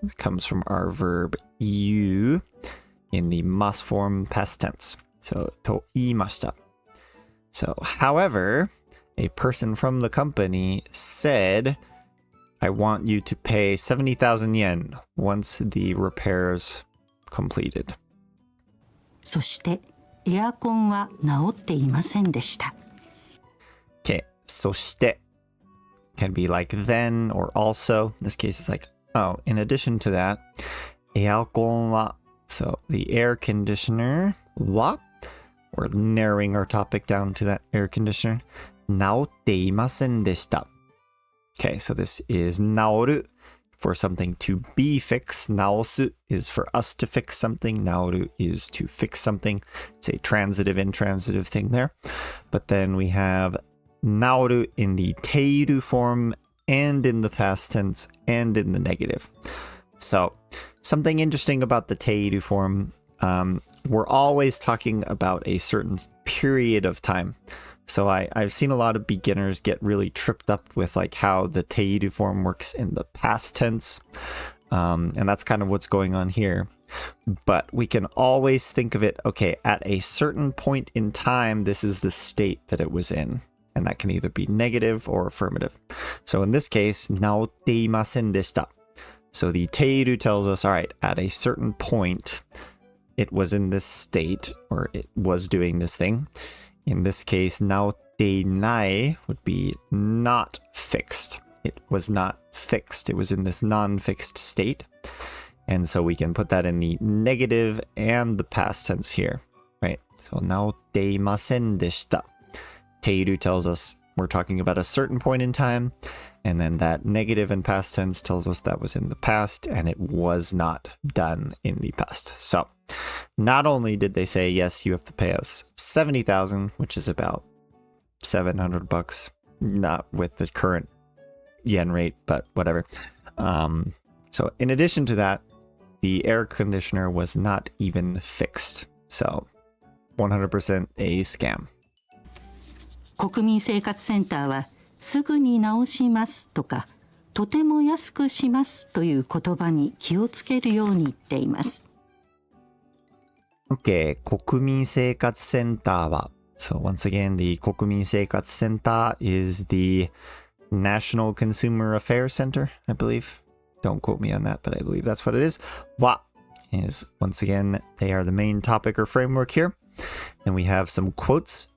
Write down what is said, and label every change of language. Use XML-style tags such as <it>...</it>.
<en>It comes from our verb 言う in the must form past tense.</en> <ja>So と言いました.</ja> <en>So, however, a person from the company said, I want you to pay 70,000 yen once the repairs completed.</en> <ja>そしてエアコンは直っていませんでした。</ja> <en>Okay, そして can be like then or also. In this case, it's like, oh, in addition to that, エアコンは so the air conditioner は we're narrowing our topic down to that air conditioner.</en> <ja>直っていませんでした.</ja> <en>Okay, so this is 直る for something to be fixed. 直す is for us to fix something. 直る is to fix something. It's a transitive, intransitive thing there. But then we have 直る in the ている form and in the past tense and in the negative. So something interesting about the ている form, we're always talking about a certain period of time. So I've seen a lot of beginners get really tripped up with like how the ている form works in the past tense. And that's kind of what's going on here. But we can always think of it, okay, at a certain point in time, this is the state that it was in. And that can either be negative or affirmative. So in this case,</en> <ja>直っていませんでした.</ja> <en>So the ている tells us, all right, at a certain point, it was in this state, or it was doing this thing. In this case, 直っていない would be not fixed. It was not fixed. It was in this non-fixed state. And so we can put that in the negative and the past tense here, right?</en> <ja>So 直っていませんでした.</ja> <en>ている tells us we're talking about a certain point in time. And then that negative and past tense tells us that was in the past and it was not done in the past. So not only did they say, yes, you have to pay us 70,000, which is about $700, not with the current yen rate, but whatever. So in addition to that, the air conditioner was not even fixed. So 100% a scam.</en> <ja>国民生活センターはすぐに直しますとかとても安くしますという言葉に気をつけるように言っています。 Okay, 国民生活センターは</ja> <en>So once again, the 国民生活センター is the National Consumer Affairs Center, I believe. Don't quote me on that, but I believe that's what it is. Wa is, once again, they are the main topic or framework here. Then we have some quotes.</en>